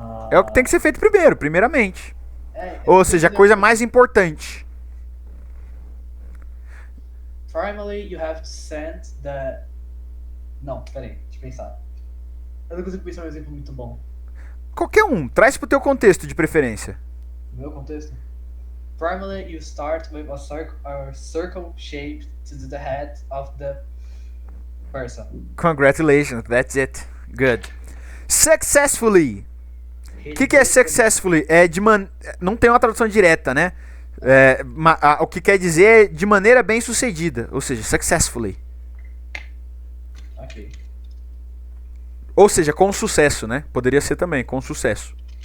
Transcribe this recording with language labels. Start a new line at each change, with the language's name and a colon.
Portuguese: É o que tem que ser feito primeiramente. É Ou seja, a coisa mais importante.
English: Formally, you have to send the.
Portuguese: Não, peraí, deixa eu pensar. Eu não consigo pensar um exemplo muito bom. Qualquer um, traz pro teu contexto de preferência. No meu contexto.
English: Formally, you start with a circle shape to the head of the person. Congratulations, that's it. Good. Successfully.
Portuguese: O que é successfully? Não tem uma tradução direta, né? O que quer dizer é de maneira bem sucedida, ou seja, successfully. Ok. Ou seja, com sucesso, né? Poderia ser também, com sucesso.